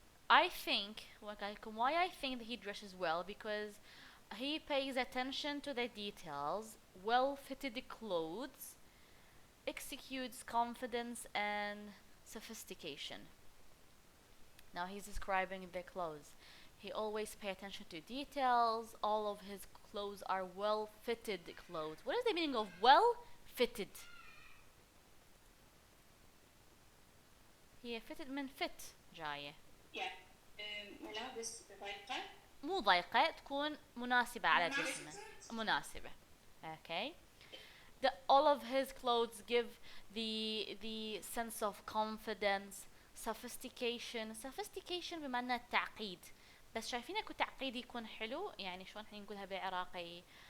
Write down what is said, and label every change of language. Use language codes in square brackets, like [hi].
[en] I think why I think that he dresses well because he pays attention to the details, well-fitted clothes, exudes confidence and sophistication. Now he's describing the clothes. He always pay attention to details. All of his clothes are well-fitted clothes. What is the meaning of well-fitted? [ar] هي fitted من fit جاية. Yeah. ملابس ضيقة. مو ضيقة، تكون مناسبة على جسمه. مناسبة. Okay. [en] All of his clothes give the sense of confidence, sophistication. [ar] Sophistication بمعنى التعقيد. بس شايفين اكو تعقيد يكون حلو، يعني شلون احنا نقولها بالعراقي؟